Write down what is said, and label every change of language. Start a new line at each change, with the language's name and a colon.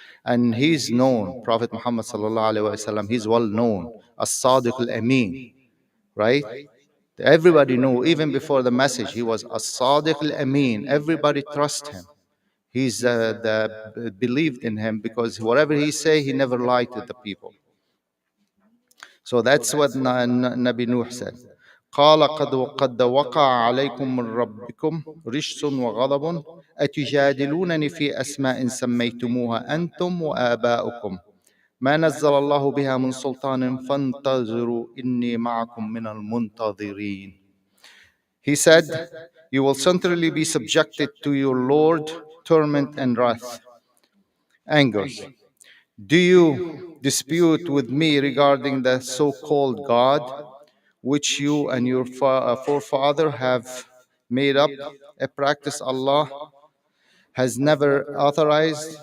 English: And he's known, Prophet Muhammad sallallahu alaihi wasallam, he's well known, As-Sadiq al-Amin, right? Everybody knew, even before the message, he was As-Sadiq al-Amin. Everybody trust him. He's believed in him because whatever he say, he never lied to the people. So that's what Nabi Nuh said.
Arabic: قال قد وقع عليكم من ربكم رجس وغضب أتجادلونني في أسماء سميتموها أنتم وآباؤكم ما نزل الله بها من سلطان فانتظروا إني معكم من المنتظرين.
English: He said, you will certainly be subjected to your Lord, torment and wrath, angers. Do you dispute with me regarding the so-called God, which you and your forefather have made up, a practice Allah has never authorized?